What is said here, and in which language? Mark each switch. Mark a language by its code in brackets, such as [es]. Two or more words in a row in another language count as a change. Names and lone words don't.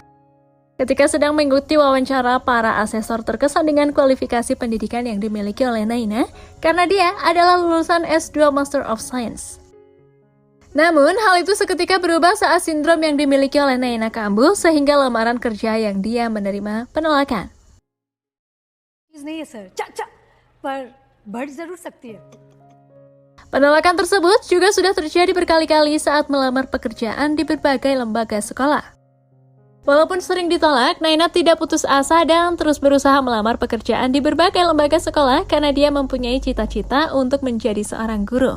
[id] Ketika sedang mengikuti wawancara, para asesor terkesan dengan kualifikasi pendidikan yang dimiliki oleh Naina, karena dia adalah lulusan S2 [en] Master of Science. [id] Namun, hal itu seketika berubah saat sindrom yang dimiliki oleh Naina kambuh sehingga lamaran kerja yang dia menerima penolakan. [hi] नहीं है सर, पर बढ़ जरूर सकती है। [id] Penolakan tersebut juga sudah terjadi berkali-kali saat melamar pekerjaan di berbagai lembaga sekolah. Walaupun sering ditolak, Naina tidak putus asa dan terus berusaha melamar pekerjaan di berbagai lembaga sekolah karena dia mempunyai cita-cita untuk menjadi seorang guru.